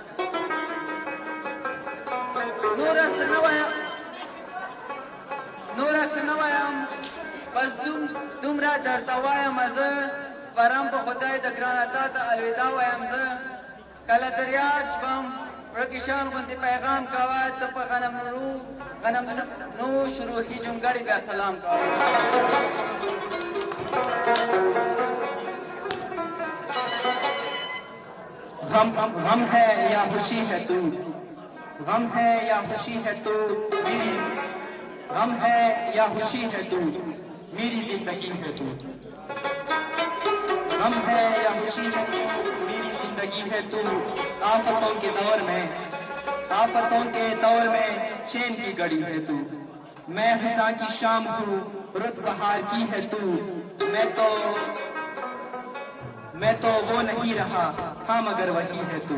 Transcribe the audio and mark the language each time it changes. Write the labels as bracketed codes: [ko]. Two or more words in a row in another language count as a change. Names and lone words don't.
[ps] نوره څه نه وایم بس دومره درته وایم زه سپرم په خدای د ګرانه تا ته الوداع وایم زه کله در یاد شوم ورکشان غوندې پیغام کوه ته په غنم نوش روحي جونګړې بیا سلام کوه [ur] غم ہے یا خوشی ہے تو، غم ہے یا خوشی ہے تو میری، غم ہے یا خوشی ہے تو میری زندگی ہے تو، غم ہے یا خوشی ہے تو میری زندگی ہے تو آفتوں کے دور میں چین کی گڑی ہے تو، میں خزاں کی شام ہوں رت بہار کی ہے تو، میں تو وہ نہیں رہا ہاں مگر وہی ہے تو۔